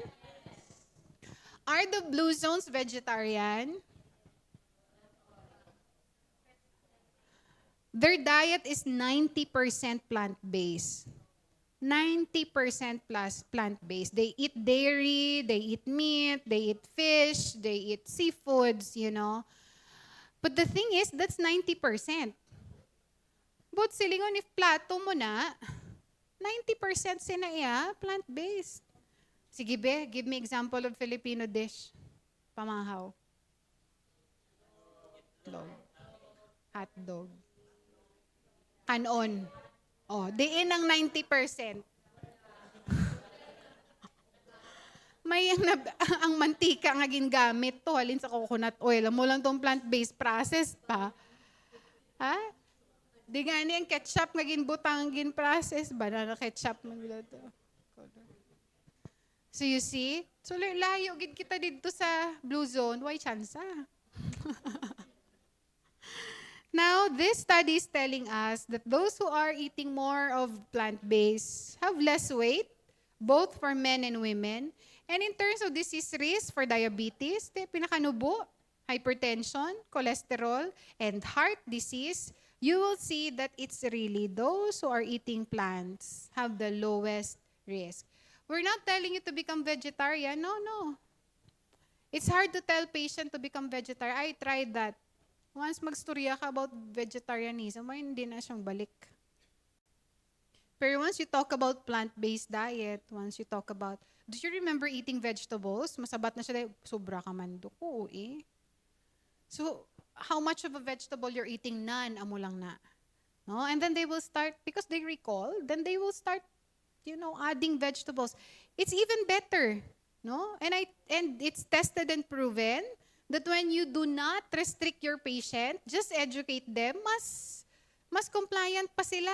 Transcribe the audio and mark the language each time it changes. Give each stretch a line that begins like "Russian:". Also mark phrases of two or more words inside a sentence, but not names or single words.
English: Are the blue zones vegetarian? Their diet is 90% plant-based. 90% plus plant-based. They eat dairy, they eat meat, they eat fish, they eat seafoods, you know. But the thing is, that's 90%. But silingon, if
Hiligaynon: plato mo na,
English: 90% sinaya, plant-based.
Hiligaynon: Sige be,
English: give me example of Filipino dish.
Hiligaynon: Pamahaw. Hotdog. Kanon. Oh, diin ang 90%. may ang mantika nga gingamit to halin sa
English: coconut oil.
Hiligaynon: Amo lang tong plant-based process pa. Ha? Di nga ni ang ketchup nga ginbutang gin-process, banana ketchup man gila to.
English: So you see?
Hiligaynon: So layo gid kita dito sa blue zone, why chance?
English: Now, this study is telling us that those who are eating more of plant-based have less weight, both for men and women. And in terms of disease risk for diabetes, pinakanubo, hypertension, cholesterol, and heart disease, you will see that it's really those who are eating plants have the lowest risk. We're not telling you to become vegetarian. No. It's hard to tell patient to become vegetarian. I tried that. Once
Hiligaynon: magstorya ka
English: about vegetarianism,
Hiligaynon: ay hindi na siyang balik.
English: Pero once you talk about plant-based diet, once you talk about, do you remember eating vegetables?
Hiligaynon: Masabat na siya, sobra ka man do. Oo eh.
English: So, how much of a vegetable you're eating? None,
Hiligaynon: amo lang na. No?
English: And then they will start, because they recall, then they will start, adding vegetables. It's even better. No? And it's tested and proven that when you do not restrict your patient, just educate them, mas compliant
Hiligaynon: pa sila.